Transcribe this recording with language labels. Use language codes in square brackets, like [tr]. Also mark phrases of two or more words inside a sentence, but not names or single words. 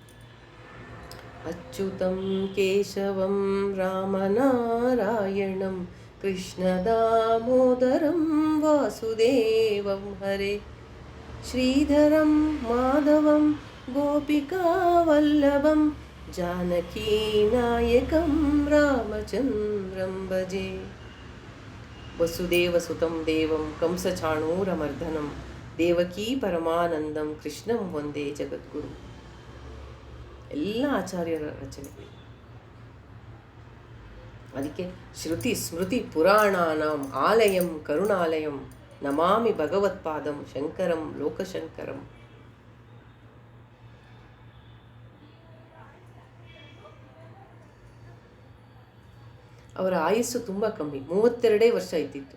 [sa] ಅಚ್ಯುತಂ ಕೇಶವಂ ರಾಮನಾರಾಯಣಂ ಕೃಷ್ಣ ದಾಮೋದರಂ ವಾಸುದೇವಂ ಹರೇ ಶ್ರೀಧರಂ ಮಾಧವಂ ಗೋಪಿಕಾವಲ್ಲಭಂ ಜಾನಕೀನಾಯಕಂ ರಾಮಚಂದ್ರಂ ಭಜೆ. ವಸುದೇವಸುತಂ ದೇವಂ ಕಂಸಚಾಣೂರಮರ್ದನಂ ದೇವಕೀ ಪರಮಾನಂದಂ ಕೃಷ್ಣಂ ವಂದೇ ಜಗದ್ಗುರು. [kn] ಎಲ್ಲ ಆಚಾರ್ಯರ ರಚನೆ. [sa] ಅದಕ್ಕೆ ಶ್ರುತಿ ಸ್ಮೃತಿ ಪುರಾಣಾನಾಂ ಆಲಯಂ ಕರುಣಾಲಯಂ ನಮಾಮಿ ಭಗವತ್ಪಾದಂ ಶಂಕರಂ ಲೋಕಶಂಕರಂ. [kn] ಅವರ ಆಯುಸ್ಸು ತುಂಬ ಕಮ್ಮಿ, 32 ವರ್ಷ ಇದ್ದಿತ್ತು.